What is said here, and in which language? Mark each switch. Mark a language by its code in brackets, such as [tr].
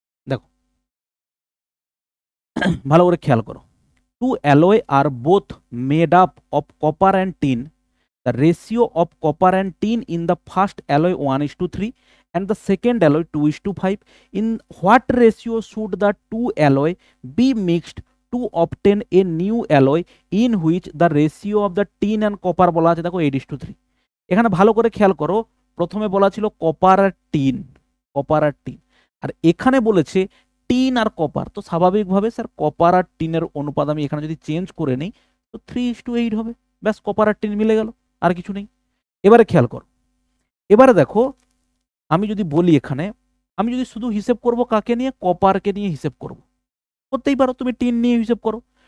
[bn] দেখো ভালো করে খেয়াল করো, [en] Two alloy are both made up of copper and tin, the ratio of copper and tin in the first alloy 1:3 and the second alloy 2:5. In what ratio should the two alloy be mixed to obtain a new alloy in which the ratio of the tin and copper [bn] বলা আছে দেখো [en] 8:3। [bn] এখানে ভালো করে খেয়াল করো, প্রথমে বলা ছিল কপার আর টিন, কপার আর টিন, আর এখানে বলেছে টিন আর কপার। তো স্বাভাবিকভাবে স্যার কপার আর টিনের অনুপাত আমি এখানে যদি চেঞ্জ করে নিই তো 3:8 হবে, ব্যাস কপার আর টিন মিলে গেল, আর কিছু নেই। এবারে খেয়াল করো, এবারে দেখো আমি যদি বলি এখানে, আমি যদি শুধু হিসেব করব কাকে নিয়ে, কপারকে নিয়ে হিসেব করব, করতেই পারো, তুমি টিন নিয়ে হিসেব করো।